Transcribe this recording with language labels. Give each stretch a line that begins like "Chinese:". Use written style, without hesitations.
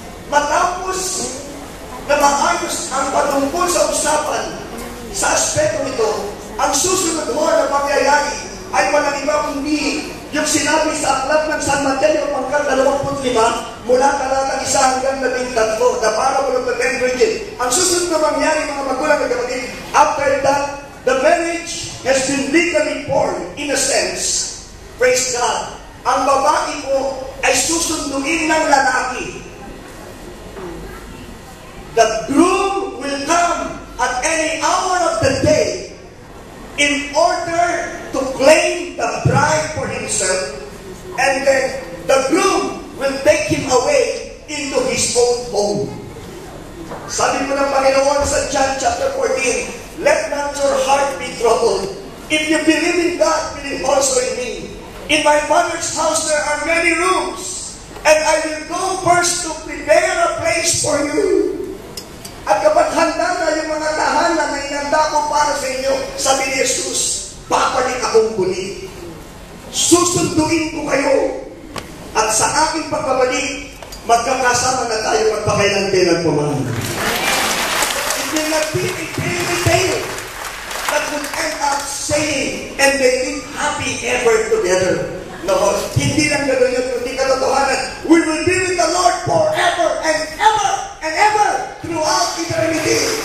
Filipino: Matapos na maayos ang patungkol sa usapan sa aspeto nito, ang susunod mo na pangyayari ay walang iba kundi yung sinabi sa aklat ng San Mateo, pangkat 25, mula talatang 1 hanggang 13,
English: the parable of the 10 virgins.
Filipino: Ang susunod na mangyari, mga magulang at kapatid,
English: after that, the marriage has been legally formed, in a sense. Praise God.
Filipino: Ang babae po ay susunduin ng lalaki.
English: The groom will come at any hour of the day in order to claim the bride for himself, and then the groom will take him away into his own home.
Filipino: Sabi po ng Panginoon sa John chapter 14,
English: let not your heart be troubled. If you believe in God, believe also in me. In my Father's house there are many rooms, and I will go first to prepare a place for you.
Filipino: At kapag handa na yung mga tahanan na inanda ko para sa inyo, sabi ni Jesus, babalik akong muli. Susunduin ko kayo. At sa aking pagbabalik, magkakasama na tayo magpakailantinan pumahan.
English: It will not be a fairy tale that would end up saying, and they live happy ever together. No,
Filipino: hindi lang gano'n yun, hindi katotohanan.
English: We will be with the Lord forever and ever and ever throughout eternity.